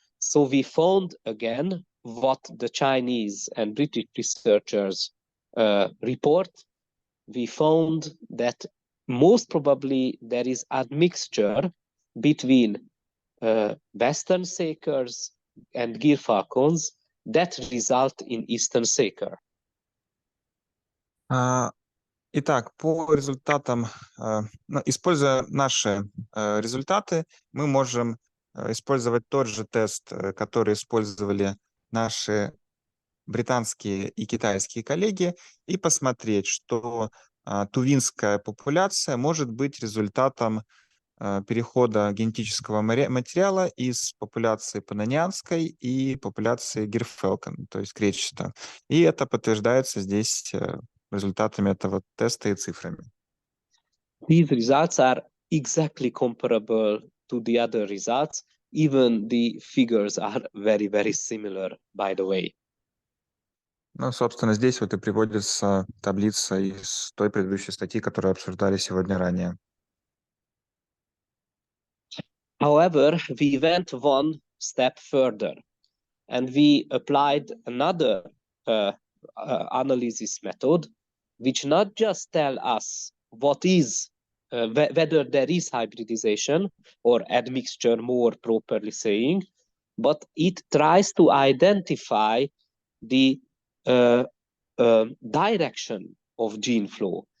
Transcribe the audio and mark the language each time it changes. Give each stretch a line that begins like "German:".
English: So we found again what the Chinese and British researchers report. We found that most probably there is admixture between Western Sekers and Gyr falcons that result in Eastern Seker.
Russian: Итак, по результатам, используя наши результаты, мы можем использовать тот же тест, который использовали наши британские и китайские коллеги, и посмотреть, что тувинская популяция может быть результатом перехода генетического материала из популяции паннонианской и популяции гирфелкон, то есть кречета. И это подтверждается здесь результатами этого теста и цифрами.
English: These results are exactly comparable to the other results. Even the figures are very, very similar, by the way.
Russian: Ну, собственно, здесь вот и приводится таблица из той предыдущей статьи, которую обсуждали сегодня ранее.
English: However, we went one step further and we applied another analysis method, which not just tell us what is, whether there is hybridization or admixture, more properly saying, but it tries to identify the direction of gene flow.